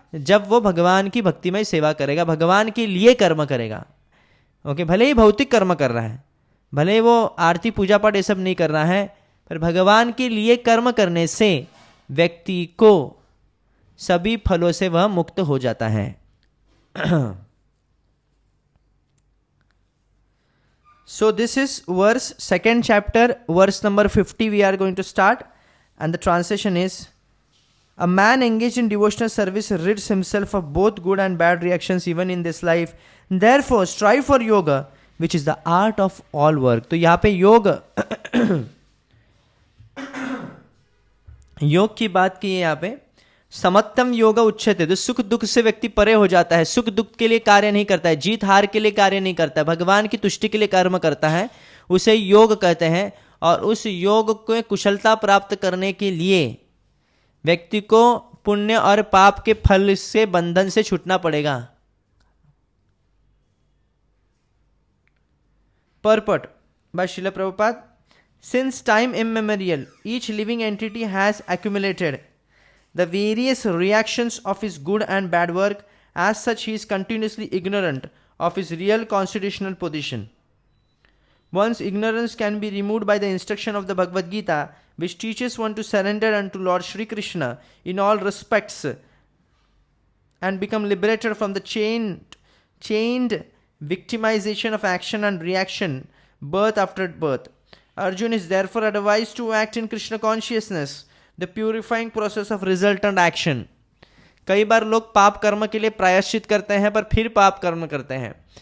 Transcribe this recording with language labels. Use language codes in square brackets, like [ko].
[hi] जब वो भगवान की भक्तिमय सेवा करेगा, भगवान के लिए कर्म करेगा. ओके, भले ही भौतिक कर्म कर रहा है, भले ही वो आरती पूजा पाठ ये सब नहीं कर रहा है, पर भगवान के लिए कर्म करने से व्यक्ति को सभी फलों से वह मुक्त हो जाता है. [en] So this is verse, second chapter, verse number 50 we are going to start, and the translation is: a man engaged in devotional service rids himself of both good and bad reactions even in this life. Therefore strive for yoga, which is the art of all work. [hi] तो यहाँ पे योग योग की बात की है. यहाँ पे [sa] समत्तम योग उच्चते, [hi] तो सुख दुख से व्यक्ति परे हो जाता है. सुख दुख के लिए कार्य नहीं करता है, जीत हार के लिए कार्य नहीं करता है, भगवान की तुष्टि के लिए कर्म करता है. उसे योग कहते हैं. और उस योग को कुशलता प्राप्त करने के लिए व्यक्ति को पुण्य और पाप के फल से, बंधन से छूटना पड़ेगा. [en] Purport by Srila Prabhupada: since time immemorial, each living entity has accumulated the various reactions of his good and bad work. As such, he is continuously ignorant of his real constitutional position. One's ignorance can be removed by the instruction of the Bhagavad Gita, which teaches one to surrender unto Lord Shri Krishna in all respects and become liberated from the chained victimization of action and reaction, birth after birth. Arjuna is therefore advised to act in Krishna consciousness, the purifying process of resultant action. [hi] कई बार लोग पाप कर्म के लिए प्रायश्चित करते हैं पर फिर पाप कर्म करते हैं.